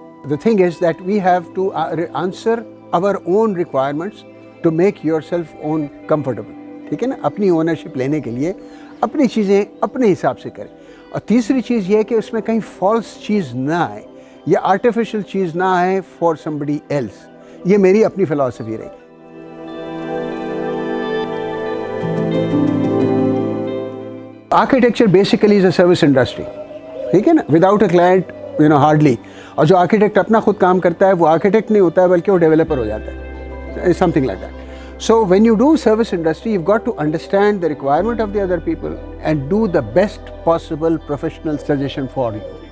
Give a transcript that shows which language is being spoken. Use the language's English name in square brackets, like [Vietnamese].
[English] The thing is that we have to answer our own requirements to make yourself own comfortable. [Urdu] ٹھیک ہے نا, اپنی ownership لینے کے لیے اپنی چیزیں اپنے حساب سے کریں. اور تیسری چیز یہ ہے کہ اس میں کہیں فالس چیز نہ آئے یا آرٹیفیشل چیز نہ آئے [English] For somebody else. [Urdu] یہ میری اپنی فلاسفی رہی. [English] Architecture basically is a service industry. [Urdu] ٹھیک ہے نا, [English] Without a client hardly. [Urdu] اور جو آرکیٹیکٹ اپنا خود کام کرتا ہے وہ آرکیٹیکٹ نہیں ہوتا ہے بلکہ وہ ڈیولپر ہو جاتا ہے, [English] Something like that. So when you do service industry, you've got to understand the requirement of the other people and do the best possible professional suggestion for you.